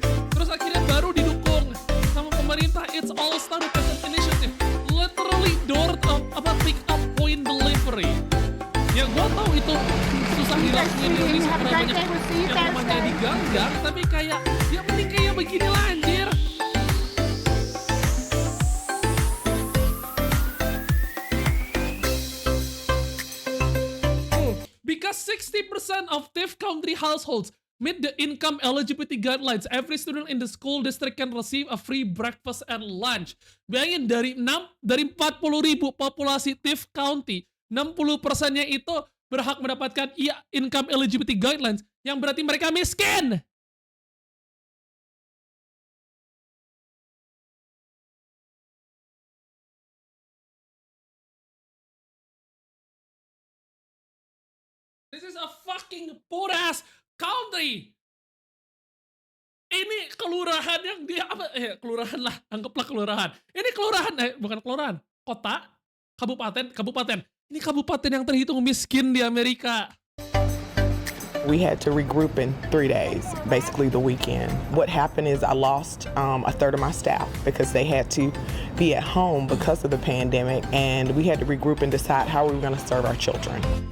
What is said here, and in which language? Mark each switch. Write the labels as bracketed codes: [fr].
[id] Terus akhirnya baru didukung sama pemerintah. [en] It's all started as an initiative. Literally pick up point delivery. [id] Ya gua tahu itu susah dilakuin di Indonesia karena banyak yang rumahnya diganggang. Tapi kayak ya mending kayak begini lah anjir. [en] Because 60% of Tiff County households meet the income eligibility guidelines, every student in the school district can receive a free breakfast and lunch. [id] Bayangin dari 40.000 populasi Tiff County, 60%-nya itu berhak mendapatkan income eligibility guidelines, yang berarti mereka miskin. [en] This is a fucking poor ass country. [id] Ini kelurahan yang dia kelurahan lah, anggaplah kelurahan. Ini kelurahan, bukan kelurahan, kota, kabupaten. Ini kabupaten yang terhitung miskin di Amerika. [en] We had to regroup in 3 days, basically the weekend. What happened is I lost a third of my staff because they had to be at home because of the pandemic, and we had to regroup and decide how we were going to serve our children.